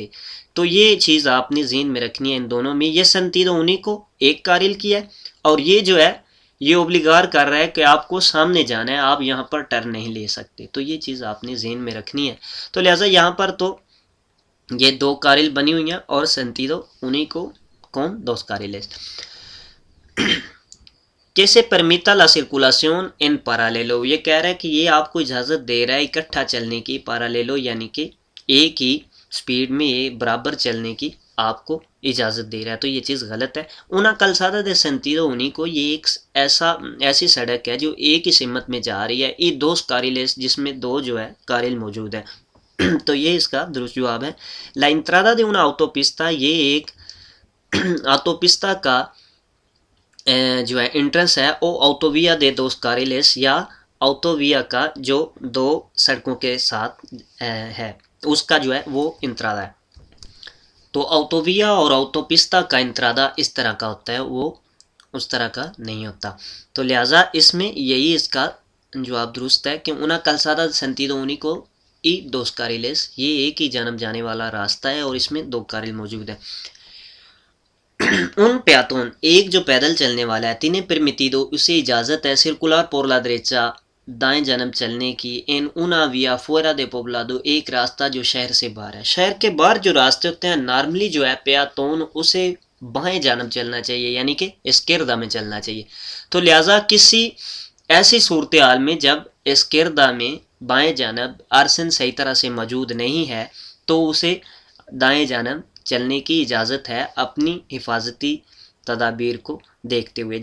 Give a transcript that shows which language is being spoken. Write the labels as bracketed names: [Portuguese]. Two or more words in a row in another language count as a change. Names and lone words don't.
[Urdu] تو یہ چیز آپ نے ذہن میں رکھنی ہے ان دونوں میں۔ یہ [Spanish] sentido único [Urdu] ایک کارل کی ہے، اور یہ جو ہے یہ اوبلیگار کر رہا ہے کہ آپ کو سامنے جانا ہے، آپ یہاں پر ٹرن نہیں لے سکتے۔ تو یہ چیز آپ نے ذہن میں رکھنی ہے۔ تو لہٰذا یہاں پر تو یہ دو کارل بنی ہوئی ہیں اور [Spanish] sentido único con dos carriles. کیسے permita la circulación en paralelo، [Urdu] یہ کہہ رہا ہے کہ یہ آپ کو اجازت دے رہا ہے اکٹھا چلنے کی، paralelo یعنی کہ ایک ہی سپیڈ میں برابر چلنے کی آپ کو اجازت دے رہا ہے، تو یہ چیز غلط ہے۔ [Spanish] una calzada de sentido único، [Urdu] یہ ایک ایسی سڑک ہے جو ایک ہی سمت میں جا رہی ہے، [Spanish] y dos carriles [Urdu] جس میں دو جو ہے کارل موجود ہے، تو یہ اس کا درست جواب ہے۔ [Spanish] la entrada de una autopista، [Urdu] یہ ایک autopista کا جو ہے انٹرنس ہے، [Spanish] o autovía de dos carriles, [Urdu] یا autovía کا جو دو سڑکوں کے ساتھ ہے اس کا جو ہے وہ انترادہ ہے۔ تو autovía اور autopista کا انترادہ اس طرح کا ہوتا ہے، وہ اس طرح کا نہیں ہوتا۔ تو لہٰذا اس میں یہی اس کا جواب درست ہے کہ [Spanish] una calzada de sentido único y dos carriles، [Urdu] یہ ایک ہی جانب جانے والا راستہ ہے اور اس میں دو کارل موجود ہیں۔ [Spanish] un peatón، [Urdu] ایک جو پیدل چلنے والا ہے، [Spanish] tiene permitido، [Urdu] اسے اجازت ہے [Spanish] circular por la derecha، [Urdu] دائیں جانب چلنے کی، [Spanish] en una vía fuera de poblado، [Urdu] ایک راستہ جو شہر سے باہر ہے۔ شہر کے باہر جو راستے ہوتے ہیں نارملی جو ہے پیاتون اسے بائیں جانب چلنا چاہیے، یعنی کہ اسکیردا میں چلنا چاہیے۔ تو لہٰذا کسی ایسی صورتحال میں جب اسکیردا میں بائیں جانب آرسن صحیح طرح سے موجود نہیں ہے تو اسے دائیں جانب چلنے کی اجازت ہے اپنی حفاظتی تدابیر کو دیکھتے ہوئے۔